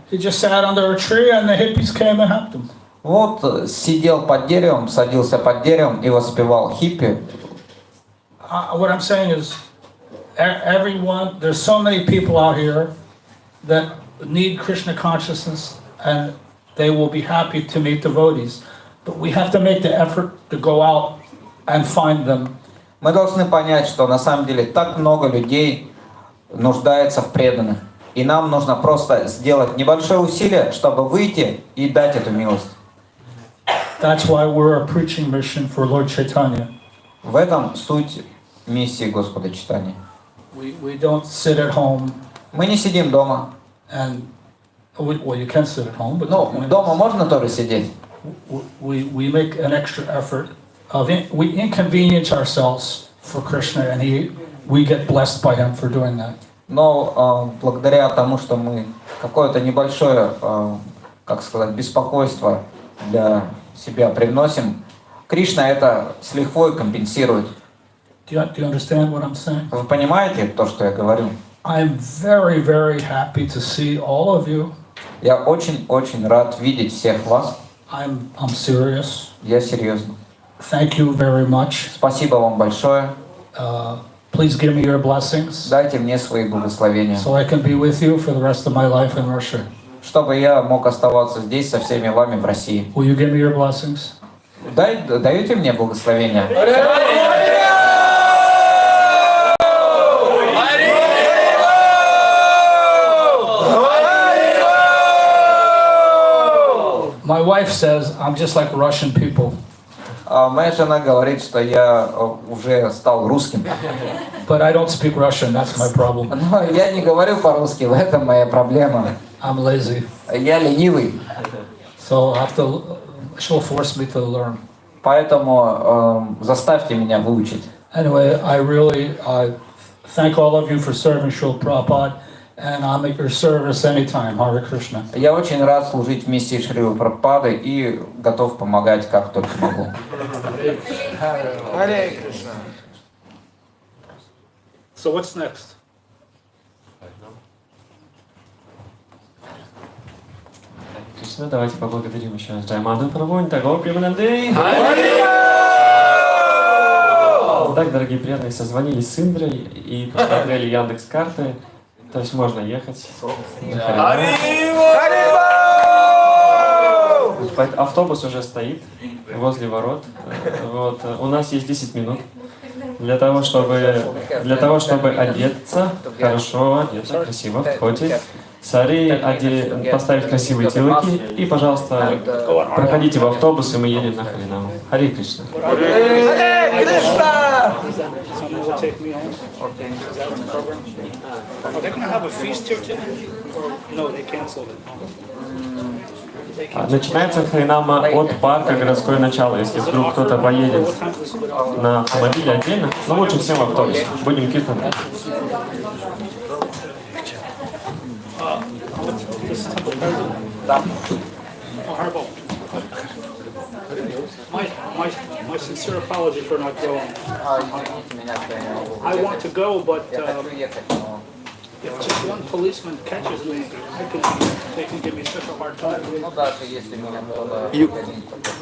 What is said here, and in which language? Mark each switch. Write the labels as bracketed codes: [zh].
[en] He just sat under a tree and the hippies came and helped him. [ru] Вот сидел под деревом, садился под деревом и воспевал хиппи. [en] What I'm saying is, everyone, there's so many people out here that need Krishna consciousness and they will be happy to meet devotees. But we have to make the effort to go out and find them. [ru] Мы должны понять, что на самом деле так много людей нуждается в преданных. И нам нужно просто сделать небольшое усилие, чтобы выйти и дать эту милость. [en] That's why we're a preaching mission for Lord Chaitanya. [ru] В этом суть миссии Господа Чайтаньи. [en] We don't sit at home [ru] Мы не сидим дома. [en] and, well, you can sit at home, but [ru] Ну, дома можно тоже сидеть. [en] we make an extra effort of we inconvenience ourselves for Krishna, and we get blessed by him for doing that. [ru] Но благодаря тому, что мы какое-то небольшое, как сказать, беспокойство для себя привносим, Кришна это с лихвой компенсирует. [en] Do you understand what I'm saying? [ru] Вы понимаете то, что я говорю? [en] I'm very, very happy to see all of you. [ru] Я очень-очень рад видеть всех вас. [en] I'm serious. [ru] Я серьезно. [en] Thank you very much. [ru] Спасибо вам большое. [en] Please give me your blessings [ru] Дайте мне свои благословения, [en] so I can be with you for the rest of my life in Russia. [ru] чтобы я мог оставаться здесь со всеми вами в России. [en] Will you give me your blessings? [ru] Даете мне благословения? [en] My wife says I'm just like Russian people, [ru] Моя жена говорит, что я уже стал русским. [en] but I don't speak Russian. That's my problem. [ru] Но я не говорю по-русски, в этом моя проблема. [en] I'm lazy, [ru] Я ленивый, [en] so she'll force me to learn. [ru] поэтому заставьте меня выучить. [en] Anyway, I really thank all of you for serving Srila Prabhupada, and I'm at your service anytime. Hare Krishna. [ru] Я очень рад служить в миссии Шрилы Прабхупады и готов помогать, как только могу. Харе Кришна. [en] So what's next? [ru] Кришна, давайте поблагодарим еще раз Джая Маду Прабху, Тагор Примананды. Так, дорогие преданные, созвонились с Индрой и посмотрели Яндекс.Карты. То есть можно ехать. Автобус уже стоит возле ворот. Вот. У нас есть 10 минут для того, чтобы одеться, хорошо одеться, красиво в ходе. Сари, поставить красивые телоки и, пожалуйста, проходите в автобус, и мы едем на Харинаму. Харе Кришна. Харе Кришна! [en] Someone will take me home. Is that the program? Are they going to have a feast here today? No, they canceled it. [ru] Начинается Харинама от парка «Городское начало». Если вдруг кто-то поедет на автомобиле отдельно, но лучше всем в автобусе. Будем киртан. [en] Horrible. My sincere apology for not going. [ru] Извините меня, что я не могу. [en] I want to go, but [ru] Я хочу ехать, но [en] if just one policeman catches me, they can give me such a hard time. [ru] ну даже если меня кто-то погонит, то